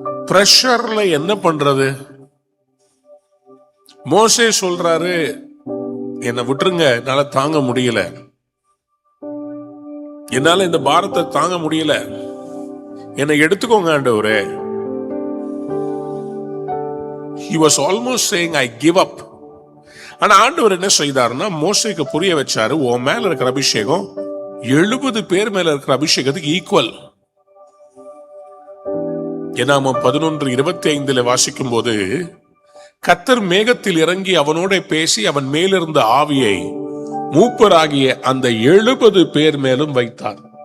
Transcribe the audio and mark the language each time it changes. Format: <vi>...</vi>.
<ta>பிரஷர்ல என்ன பண்றது? மோசே சொல்றாரு, என்னை விட்டுருங்க, என்னால தாங்க முடியல, என்னால இந்த பாரத்தை தாங்க முடியல, என்னை எடுத்துக்கோங்க ஆண்டவரே.</ta> <en>He was almost saying I give up.</en> <ta>ஆனா ஆண்டவர் என்ன செய்தாருன்னா மோசேக்கு புரிய வச்சாரு, உன் மேல இருக்கிற அபிஷேகம் 70 பேர் மேல இருக்கிற அபிஷேகத்துக்கு ஈக்குவல். என்னாம 11:25 வாசிக்கும் போது, கர்த்தர் மேகத்தில் இறங்கி அவனோட பேசி அவன் மேலிருந்த ஆவியை மூப்பராகிய அந்த 70 பேர் மேலும் வைத்தார்.</ta>